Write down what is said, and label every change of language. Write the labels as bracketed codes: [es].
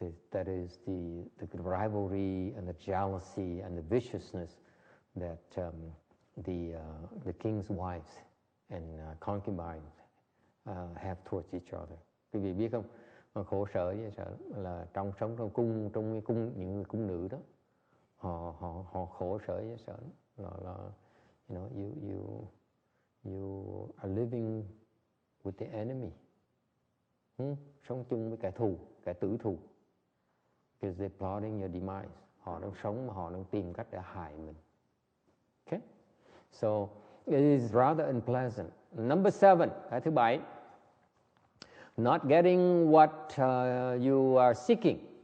[en] That is the rivalry and the jealousy and the viciousness that the king's wives and concubines have towards each other. [vi] Quý vị biết không? Khổ sở dễ sợ là sống trong cái cung những người cung nữ đó, họ khổ sở dễ sợ là [en] you know, you are living with the enemy. [vi] Sống chung với kẻ thù, kẻ tử thù. [en] Because they're plotting your demise. [vi] Họ đang sống mà họ đang tìm cách để hại mình. [en] Okay? So it is rather unpleasant. Number 7, [vi] cái thứ 7. [en] Not getting what you are seeking.